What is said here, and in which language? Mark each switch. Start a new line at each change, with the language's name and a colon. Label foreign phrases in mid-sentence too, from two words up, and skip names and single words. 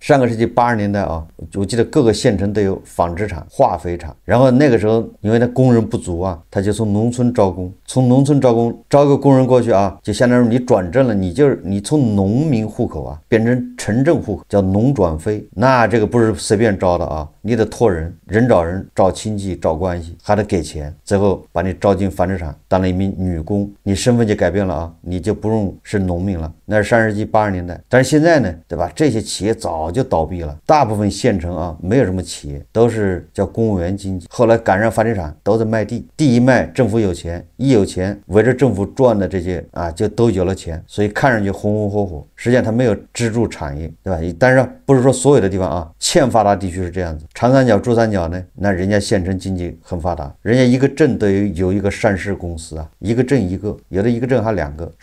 Chinese: 上個世紀80年代啊，我記得各個縣城都有紡織廠、化肥廠，然後那個時候因為他工人不足啊，他就從農村招工，從農村招工，招個工人過去啊，就相當於你你轉正了，你從農民戶口啊變成城鎮戶口，叫農轉非，那這個不是隨便招的啊，你得托人找人，找親戚，找關係，還得給錢，最後把你招進繁殖場當了一名女工，你身份就改變了啊，你就不用是農民了。那是上世紀80年代，但是现在呢，对吧？这些企業早就倒閉了，大部分县城啊沒有什麼企業，都是叫公務員經濟。後來趕上繁殖場，都在賣地，地一賣，政府有錢，一有錢，圍着政府轉的這些啊，就都有了錢，所以看上去紅紅火火，實際上它沒有支柱產業，對吧？但是不是說所有的地方啊，欠發達地區是這樣子，長三角、珠三角呢，那人家縣城經濟很發達，人家一個鎮都有一個上市公司啊，一個鎮一個，有的一個鎮還2個。